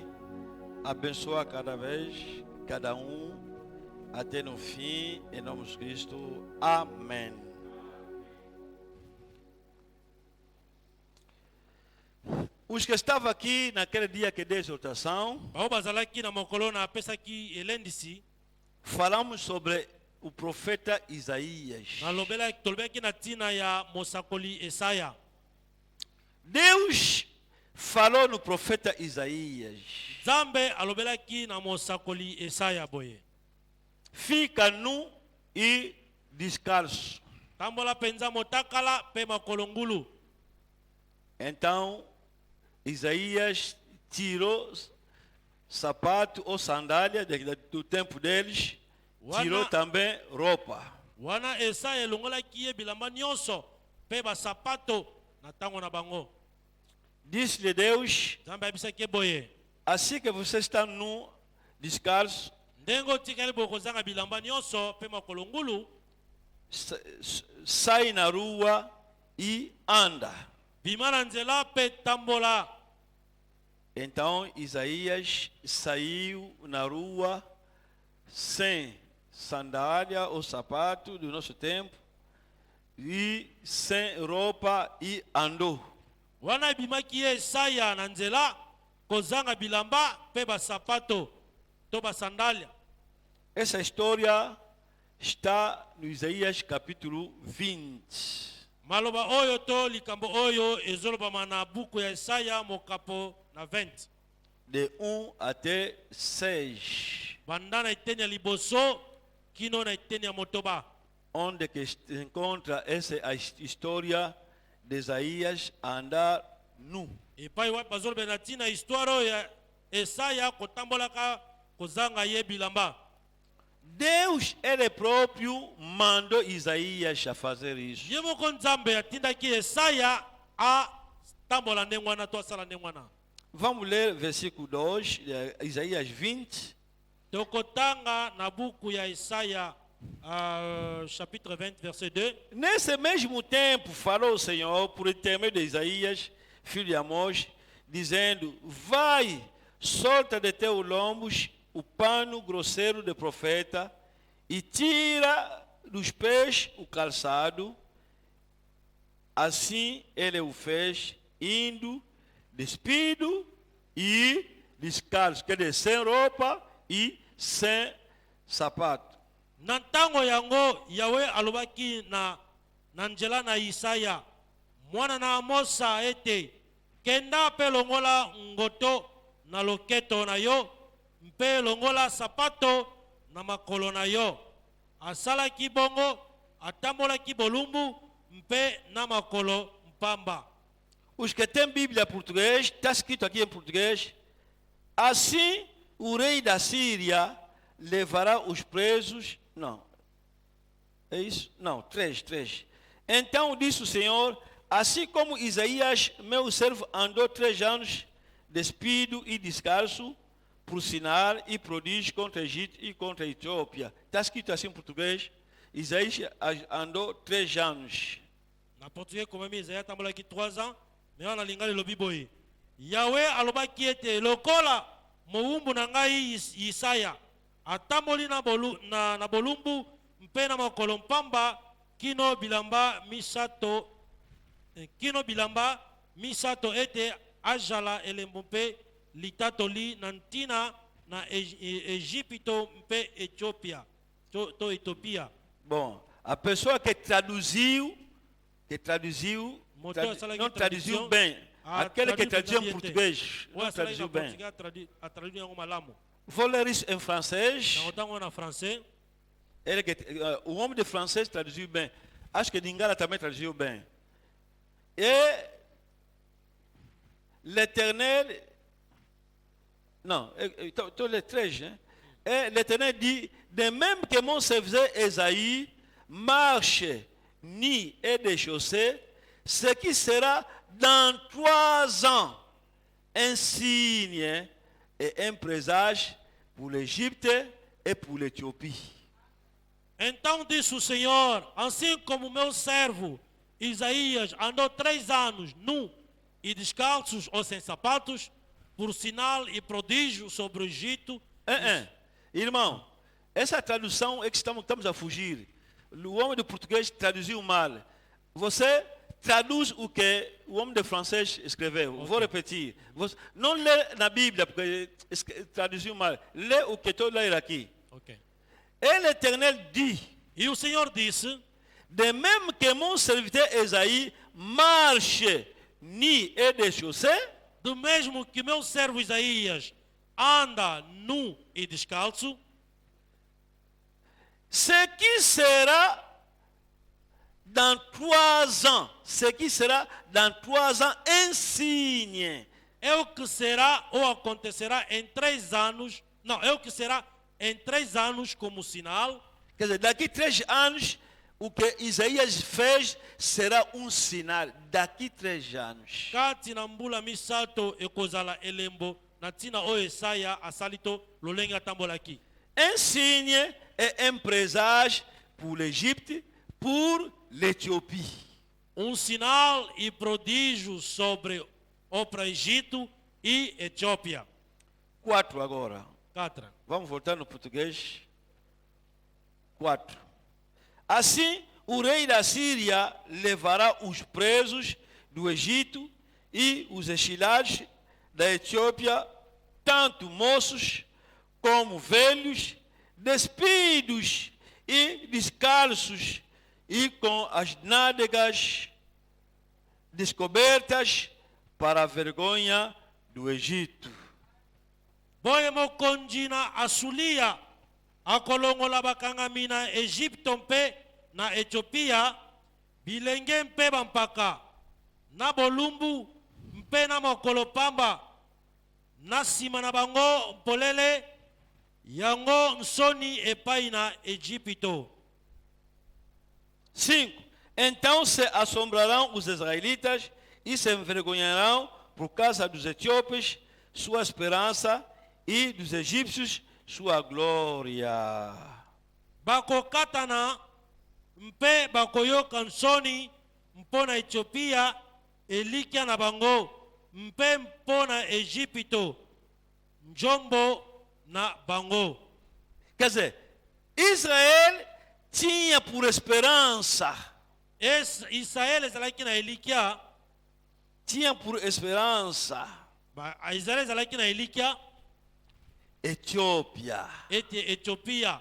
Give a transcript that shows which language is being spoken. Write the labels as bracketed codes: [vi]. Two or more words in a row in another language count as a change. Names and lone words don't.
[pt] Abençoa cada vez, cada um, até no fim, em nome de Cristo. Amém. Os que estavam aqui naquele dia que dei exortação, [ln] bao bazalaki na mokolo na apesaki elendisi [pt] falamos sobre o profeta Isaías. [ln] tolobelaki na ntina ya mosakoli Esaya. [pt] Deus falou no profeta Isaías: [ln] Nzambe alobelaki na mosakoli Esaya boye, [pt] fica nu e descalço. [ln] tambola penza motakala pe makolo ngulu. [pt] Então Isaías tirou sapato ou sandália do tempo deles, tirou também roupa. [ln] Wana Esaya elongolaki ye bilamba nyonso pe basapato na tango na bango. [pt] Disse-lhe Deus: [ln] Nzambe abisaki boye, [pt] assim que você está nu, descalço, [ln] ndenge otikali bokozanga bilamba nyonso pe makolo ngulu, [pt] sai na rua e anda. [ln] bima na nzela pe tambola. [pt] Então Isaías saiu na rua sem sandália ou sapato do nosso tempo e sem roupa e andou. [ln] Wana bimaki ye Esaya na nzela kozanga bilamba pe basapato to basandalia. [pt] Essa história está no Isaías capítulo 20. [ln] Maloba oyo to likambo oyo ezolobama na buku ya Esaya mokapo na 20. [pt] De 1 até 6. [ln] Banda na iteni ya liboso kino na iteni ya motoba. [pt] Onde que se encontra essa história de Isaías andar nu. [ln] Epai wa bazolobe na tina histoire oyo ya Esaya kotambolaka kozanga ye bilamba. [pt] Deus, ele próprio, mandou Isaías a fazer isso. [ln] Ye moko Nzambe atindaki Esaya a tambola ndenge wana to asala ndenge wana. [pt] Vamos ler versículo 2, Isaías 20. [ln] Tokotanga na buku ya Esaya chapitre 20 verset 2. [pt] Nesse mesmo tempo falou o Senhor por intermédio de Isaías, filho de Amós, dizendo: vai, solta de teus lombos o pano grosseiro de profeta e tira dos pés o calçado. Assim ele o fez, indo despido e descalço, quer dizer, sem roupa e sem sapato. [ln] Na ntango yango Yawe alobaki na nzela na Isaya mwana na Amosa ete kenda pe longola ngoto na loketo na yo mpe longola sapato na makolo na yo. Asalaki bongo, atambolaki bolumbu mpe na makolo mpamba. [pt] Os que têm Bíblia português, está escrito aqui em português: assim o rei da Síria levará os presos. Não, é isso? Não, 3. Então disse o Senhor: assim como Isaías, meu servo, andou 3 anos despido e descalço, por sinal e prodígio contra o Egito e contra a Etiópia. Está escrito assim em português: Isaías andou 3 anos. [fr] Na portugais comme Isaia tambolaki 3 ans, mais on a lingala [ln] lobi boye. Yahweh alobaki ete lokola moumbu na ngai Isaya atamboli na bolumbu mpe na makolo mpamba kino bilamba misato ete ajala elembo mpe litatoli na ntina na Egipto mpe Etiópia to Etiópia. [pt] Bom, a pessoa que traduziu não traduziu bem. Aquele que traduziu em português não traduziu bem. Vou ler isso em francês. O homem de francês traduziu bem. Acho que Lingala também traduziu bem. [fr] Et l'Éternel... Non, tous les 13. Hein? Et l'Éternel dit: de même que mon serviteur Esaïe marche nu et déchaussé, ce qui sera dans 3 ans un signe et un présage pour l'Égypte et pour l'Éthiopie. [pt] Então disse o Senhor: assim como meu servo Isaías andou 3 anos nu e descalços ou sem sapatos, por sinal e prodígio sobre o Egito. Irmão, essa tradução é que estamos a fugir. O homem do português traduziu mal. Você traduz o que o homem de francês escreveu. Okay. Vou repetir. Você não lê na Bíblia, porque traduziu mal. Lê o que estou lendo aqui. Okay. [fr] Et l'Éternel dit, [pt] e o Senhor disse, [fr] de même que mon serviteur Esaïe marche nu et déchaussé, [pt] do mesmo que meu servo Isaías anda nu e descalço, [fr] ce qui sera dans 3 ans, ce qui sera dans 3 ans un signe. [pt] É o que será ou acontecerá em 3 anos, não, é o que será em 3 anos como sinal. Quer dizer, daqui 3 anos, o que Isaías fez será sinal. Daqui 3 anos. [ln] Kati na mbula misato ekozala elembo na tina o Esaia asalito lolenga tambolaki. [fr] Un signe et un présage pour l'Égypte, pour l'Éthiopie. [pt] Sinal e prodígio sobre o Egito e Etiópia. 4 agora. 4. Vamos voltar no português. 4. Assim, o rei da Síria levará os presos do Egito e os exilados da Etiópia, tanto moços como velhos, despidos e descalços, e com as nádegas descobertas, para a vergonha do Egito. [ln] Boye mokonjina asulia akolongola bakangamina Egipto mpe na Etiopia bilenge mpe bampaka na bolumbu mpe na mokolo pamba na sima na bango mpolele yango nsoni epai na Egipto. [pt] 5. Então se assombrarão os israelitas e se envergonharão por causa dos etíopes, sua esperança, e dos egípcios, sua glória. [ln] Bakokatana mpe bakoyoka nsoni mpona Etiopia elikia na bango mpe mpona Egipto njombo na bango. [pt] Quer dizer, Israel tinha por esperança, [ln] Israel ezalaki na elikia, [pt] tinha por esperança [ln] Israel ezalaki na elikia [pt] Etiópia. [ln] Etiopia.